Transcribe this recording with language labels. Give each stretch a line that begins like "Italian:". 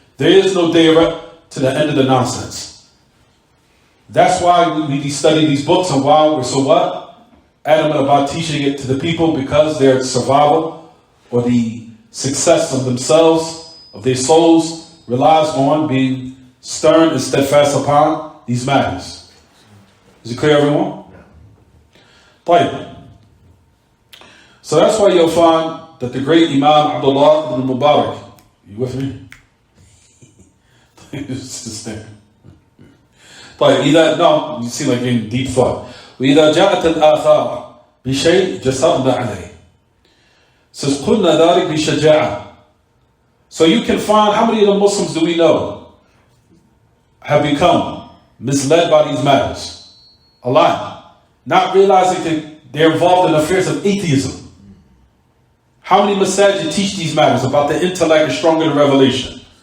English: There is no day to the end of the nonsense. That's why we study these books, and why we're so adamant about teaching it to the people, because their survival or the success of themselves, of their souls, relies on being stern and steadfast upon these matters. Is it clear, everyone? Yeah. So that's why you'll find that the great Imam Abdullah ibn Mubarak, you with me? Just think. No, you seem like you're in deep thought.
Arabic: وإذا جاءت الآثار بشيء جسرنا عليه.
English: Says
Arabic: قلنا ذلك بشجاعة.
English: So you can find, how many of the Muslims do we know have become misled by these matters? A lot. Not realizing that they're involved in affairs of atheism. How many masajid teach these matters about the intellect is stronger than revelation?